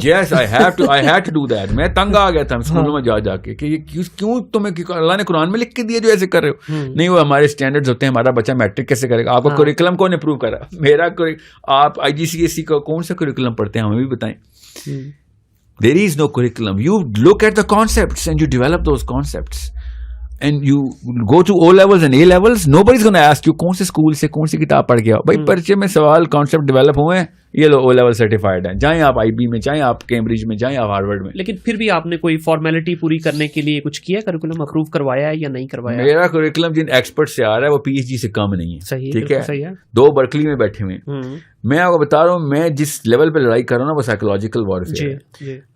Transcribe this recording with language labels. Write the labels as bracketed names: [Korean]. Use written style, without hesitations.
[English] Yes, I had to do that. [Urdu] میں تنگ آ گیا تھا اسکولوں میں جا کے کہ کیوں تمہیں اللہ نے قرآن میں لکھ کے دیا جو ایسے کر رہے ہو. نہیں, وہ ہمارے اسٹینڈرڈز ہوتے ہیں, ہمارا بچہ میٹرک کیسے کرے گا, آپ کا کریکولم کون اپروو کرا, میرا. آپ IGCSE کا کون سا کریکولم پڑھتے ہیں ہمیں بھی بتائیں. [English] There is no curriculum. You look at the concepts and you develop those concepts. And you go to O levels and A levels, nobody's going to ask you [Urdu] کون سے اسکول سے کون سی کتاب پڑھ کے آؤ. بھائی پرچے میں سوال کانسیپٹ ڈیولپ ہوئے ہیں, یہ لو O لیول سرٹیفائڈ ہیں, جائیں آپ IB میں, جائیں آپ کیمبرج میں, جائیں آپ ہارورڈ میں. لیکن پھر بھی آپ نے کوئی فارمیلٹی پوری کرنے کے لیے کچھ کیا, کریکولم اپروو کروایا ہے یا نہیں کروایا؟ میرا کریکولم جن ایکسپرٹ سے آ رہا ہے وہ PhD سے کم نہیں ہے. ٹھیک ہے, 2 برکلی میں بیٹھے ہوئے ہیں. میں آپ کو بتا رہا ہوں, میں جس لیول پہ لڑائی کر رہا ہوں نا وہ سائیکولوجیکل وارفیئر ہے.